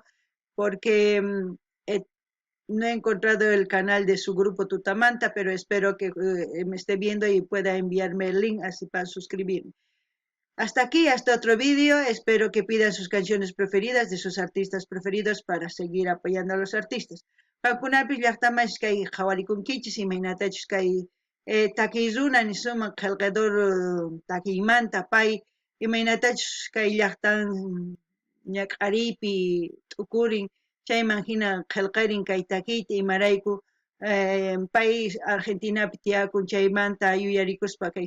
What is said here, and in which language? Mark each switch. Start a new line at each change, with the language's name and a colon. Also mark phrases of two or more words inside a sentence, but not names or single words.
Spanish: Porque no he encontrado el canal de su grupo Tutamanta, pero espero que me esté viendo y pueda enviarme el link así para suscribirme. Hasta aquí, hasta otro vídeo. Espero que pidan sus canciones preferidas de sus artistas preferidos para seguir apoyando a los artistas.
Quechua: Qankunapi llaqtamas kay qhawarikunkichis imaynatachus kay takiy runa nisuma qillqador takiymanta pay imaynatachus kay llaqtan ñak'ariypi t'ukurin chayman hina qillqirin kay takiyta imarayku país Argentina tiakun chaymanta yuyarikuspa kay